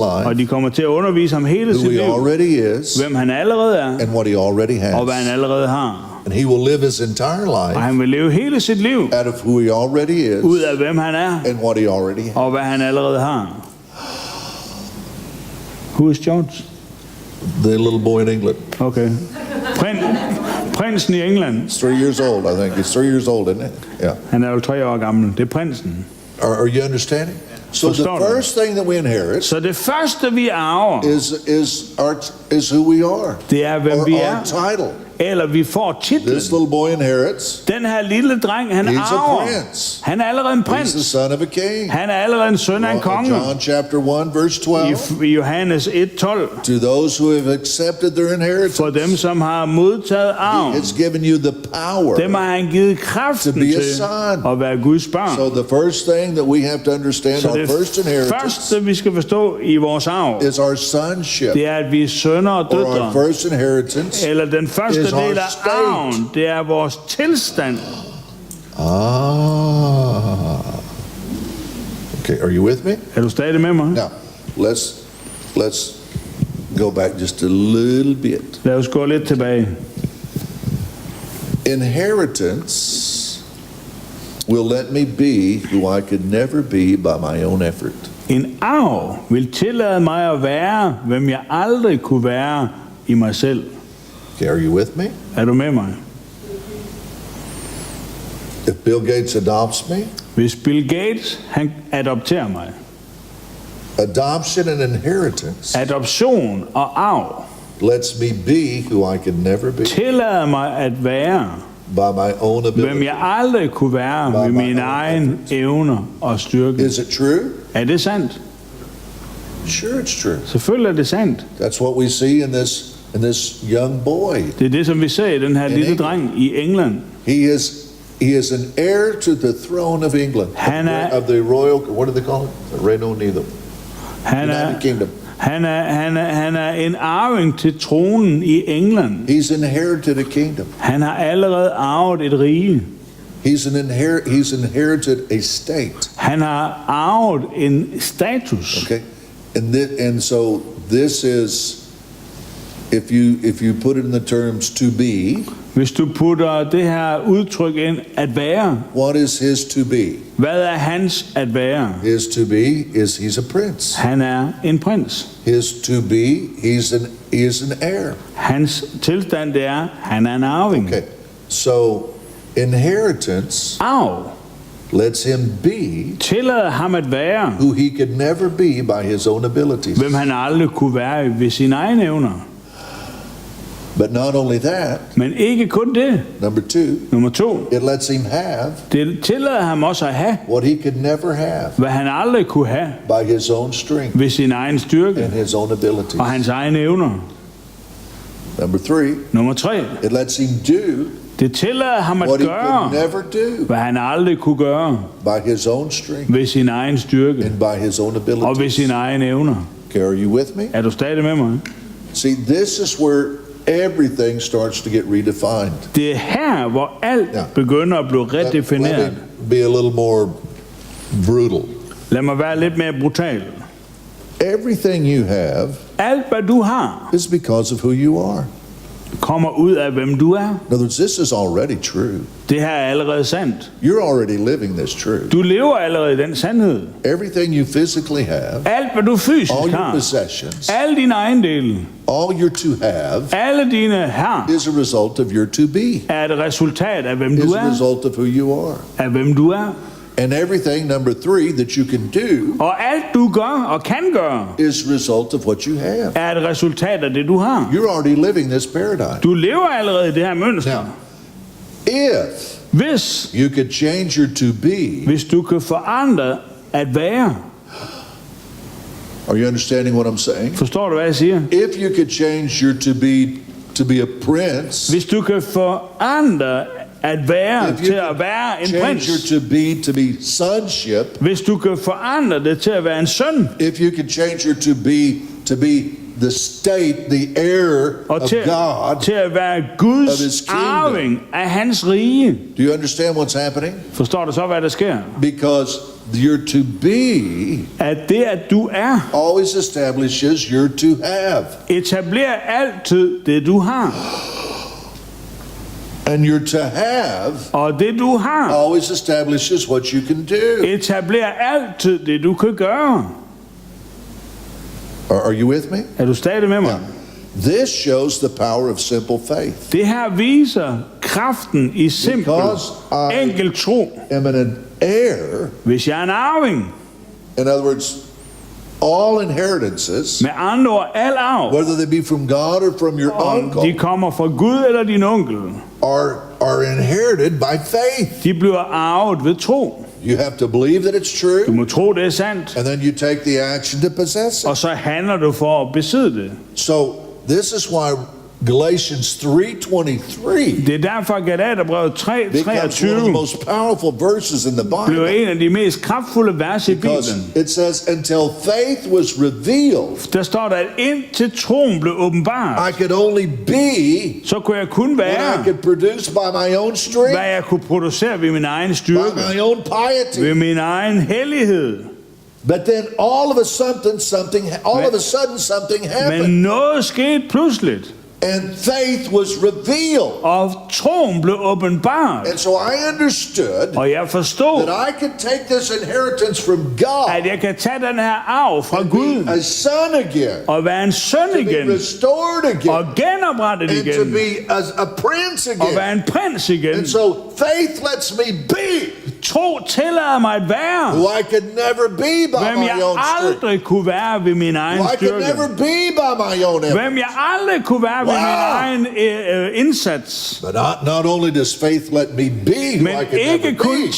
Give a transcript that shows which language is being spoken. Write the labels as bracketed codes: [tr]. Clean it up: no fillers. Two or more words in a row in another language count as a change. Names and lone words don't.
[da] Og [en] life [da] de kommer til at undervise ham hele [en] who [da] sit [en] he [da] liv. [en] already is [da] Hvem han allerede er, [en] and what he already [da] og hvad han [en] has. [da] allerede har. [en] And he will live his entire [da] Og [en] life [da] han vil leve hele sit liv [en] out of who he already [da] ud [en] is [da] af, hvem han er, [en] and what he already has. [da] og hvad han allerede har. [en] Who is George? The little boy in England. [da] Okay. Prinsen i England. [en] He's 3 years old, I think. He's 3 years old, isn't he? Yeah. [da] Han er jo 3 år gammel. Det er prinsen. [en] Are you understanding? So the [da] Forstår du? [en] first thing that we inherit [da] Så det første, vi arver, [en] is who we are. [da] det er, hvem [en] Or [da] vi [en] our [da] er. [en] title. [da] Eller vi får titlen. [en] This little boy inherits. [da] Den her lille dreng, han [en] He's a [da] arver. [en] prince. [da] Han er allerede en [en] He's the [da] prins. [en] son of a king. [da] Han er allerede en søn af en konge. [en] John chapter 1 verse 12. [da] I Johannes 1:12. [en] To those who have accepted their inheritance, [da] For dem, som har modtaget arven, [en] it's given you the power. [da] dem har han givet kraften [en] To be a [da] til [en] son. [da] at være Guds børn. [en] So the first thing that we have to understand, [da] Så [en] our [da] det [en] first inheritance, [da] første, vi skal forstå i vores arv, [en] is our sonship. [da] det er, at vi er sønner og [en] Or our [da] døtre. [en] first inheritance [da] Eller den første [en] is our [da] del af [en] state. [da] arven, det er vores tilstand. [en] Okay, are you with me? [da] Er du stadig med mig? [en] Now, let's go back just a little bit. [da] Lad os gå lidt tilbage. [en] Inheritance will let me be who I could never be by my own effort. [da] En arv vil tillade mig at være, hvem jeg aldrig kunne være i mig selv. [en] Okay, are you with me? [da] Er du med mig? [en] If Bill Gates adopts me, [da] Hvis Bill Gates, han adopterer mig. [en] adoption and inheritance [da] Adoption og arv [en] lets me be who I could never be [da] tillader mig at være, [en] by my own [da] hvem [en] ability. [da] jeg aldrig kunne være med mine egne evner og styrke. [en] Is it true? [da] Er det sandt? [en] Sure, it's true. [da] Selvfølgelig er det sandt. [en] That's what we see in this young boy. [da] Det er det, som vi ser i den her lille dreng i England. [en] He is an heir to the throne of England, [da] Han er- [en] of the royal. What do they call it? The [es] Reino Unido. [da] Han [en] United [da] er, [en] Kingdom. [da] Han er en arving til tronen i England. [en] He's inherited a kingdom. [da] Han har allerede arvet et rige. [en] He's inherited a state. [da] Han har arvet en status. [en] Okay, and so this is, if you put it in the terms to be. [da] Hvis du putter det her udtryk ind, at være, [en] What is his to be? [da] hvad er hans at være? [en] His to be is he's a prince. [da] Han er en prins. [en] His to be, he is an heir. [da] Hans tilstand det er, han er en arving. [en] Okay, so inheritance [da] Arv [en] lets him be [da] tillader ham at være, [en] who he could never be by his own abilities. [da] hvem han aldrig kunne være ved sine egne evner. [en] But not only that, [da] Men ikke kun det. [en] number 2, [da] Nummer 2, [en] it lets him have [da] det tillader ham også at have, [en] what he could never have [da] hvad han aldrig kunne have [en] by his own strength [da] ved sin egen styrke [en] and his own abilities. [da] og hans egne evner. [en] Number 3, [da] Nummer 3, [en] it lets him do [da] det tillader ham at [en] what he could [da] gøre, [en] never do [da] hvad han aldrig kunne gøre [en] by his own strength [da] ved sin egen styrke [en] and by his own [da] og ved [en] abilities. [da] sine egne evner. [en] Okay, are you with me? [da] Er du stadig med mig? [en] See, this is where everything starts to get redefined. [da] Det er her, hvor alt begynder at blive [en] Let [da] redefineret. [en] me be a little more brutal. [da] Lad mig være lidt mere brutal. [en] Everything you have [da] Alt, hvad du har, [en] is because of who you are. [da] kommer ud af, hvem du er. [en] In other words, this is already true. [da] Det her er allerede sandt. [en] You're already living this truth. [da] Du lever allerede i den sandhed. [en] Everything you physically have, [da] Alt, hvad du fysisk [en] all your [da] har, [en] possessions, [da] alle dine ejendele, [en] all your to have [da] alle dine har, [en] is a result of your to be, [da] er et resultat af, hvem [en] is [da] du [en] a [da] er. [en] result of who you are. [da] Af hvem du er. [en] And everything, number 3, that you can do [da] Og alt, du gør og kan gøre, [en] is a result of what you have. [da] er et resultat af det, du har. [en] You're already living this paradigm. [da] Du lever allerede i det her mønster. [en] Now, if [da] Hvis [en] you could change your to be, [da] du kan forandre at være. [en] are you understanding what I'm saying? [da] Forstår du, hvad jeg siger? [en] If you could change your to be a prince, [da] Hvis du kan forandre at være [en] if you [da] til at [en] could [da] være en [en] change [da] prins. [en] your to be sonship, [da] Hvis du kan forandre det til at være en søn. [en] if you could change your to be the state, the heir [da] Og [en] of [da] til [en] God, [da] at være [en] of [da] Guds [en] his kingdom. [da] arving af hans rige. [en] do you understand what's happening? [da] Forstår du så, hvad der sker? [en] Because your to be [da] At det, at du er, [en] always establishes your to have. [da] etablerer altid det, du har. [en] And your to have [da] Og det, du har, [en] always establishes what you can do. [da] etablerer altid det, du kan gøre. [en] Are you with me? [da] Er du stadig med mig? [en] This shows the power of simple faith. [da] Det her viser kraften i simpel, [en] Because I- [da] enkel tro. [en] I'm an heir. [da] Hvis jeg er en arving, [en] In other words, all inheritances, [da] med andre ord, al arv, [en] whether they be from God or from your [da] om de [en] uncle, [da] kommer fra Gud eller din onkel, [en] are inherited by faith. [da] de bliver arvet ved tro. [en] You have to believe that it's [da] Du [en] true, [da] må tro, det er sandt, [en] and then you take the action to possess it. [da] og så handler du for at besidde det. [en] So this is why Galatians 3:23 [da] Det er derfor, Galaterbrevet [en] becomes one of the [da] 3:23 [en] most powerful verses in the [da] bliver [en] Bible. [da] en af de mest kraftfulde vers i [en] Because [da] Bibelen. [en] it says, until faith was revealed, [da] Der står der, at indtil troen blev åbenbart, [en] I could only be [da] så kunne jeg kun [en] what I [da] være, [en] could produce by my own strength, [da] hvad jeg kunne producere ved min egen [en] by [da] styrke, [en] my own piety. [da] ved min egen hellighed. [en] But then all of a sudden something happened, [da] Men noget skete pludseligt, [en] and faith was revealed. [da] og troen blev åbenbart. [en] And so I understood [da] Og jeg forstod, [en] that I could take this inheritance from God [da] at jeg kan tage den her arv fra [en] and [da] Gud, [en] be a son again, [da] og være en søn [en] to be [da] igen, [en] restored [da] og [en] again, [da] genoprettet [en] and to [da] igen, [en] be a prince [da] og være [en] again. [da] en prins igen. [en] And so faith lets me be [da] Tro tillader mig at være, [en] who I could never be by [da] hvem [en] my [da] jeg [en] own strength, [da] aldrig kunne være ved min egen [en] who I could [da] styrke. [en] never be by my own effort. [da] Hvem jeg aldrig kunne være ved min egen indsats. [en] But not only does faith let me be who [da] Men [en] I could [da] ikke [en] never [da] kun [en] be.